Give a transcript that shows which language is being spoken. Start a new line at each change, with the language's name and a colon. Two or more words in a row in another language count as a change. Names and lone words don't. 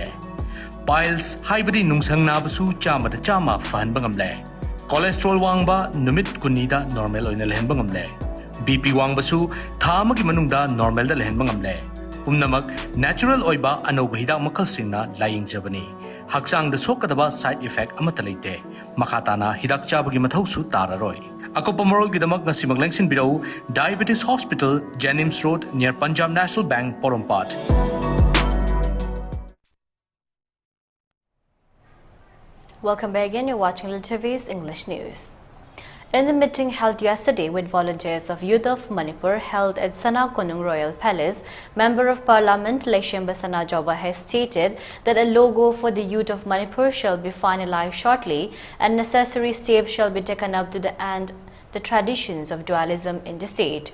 Manipuri: piles haibadi nungsang na basu chama da chama fahanba ngamle cholesterol wangba numit kunida normal oina lehenba ngamle BP wangbasu tha amagi manungda normal da lehenba ngamle pumnamak natural oiba anoba hidak makal singna laying jabani hakchang da sokadaba
English: side effect
Manipuri: amata leite makhatana hidak chabagi mathau su tararoi Akopamarol gidamak na simaglangsing birau Diabetes Hospital,
English: Jennings Road near Punjab National Bank, Porompat. Welcome back again. You're watching ELITETV's English News. In the meeting held yesterday with volunteers of Youth of Manipur held at Sana Konung Royal Palace, Member of Parliament Leshemba Sanajoba has stated that a logo for the Youth of Manipur shall be finalized shortly and necessary steps shall be taken up to end the traditions of dualism in the state.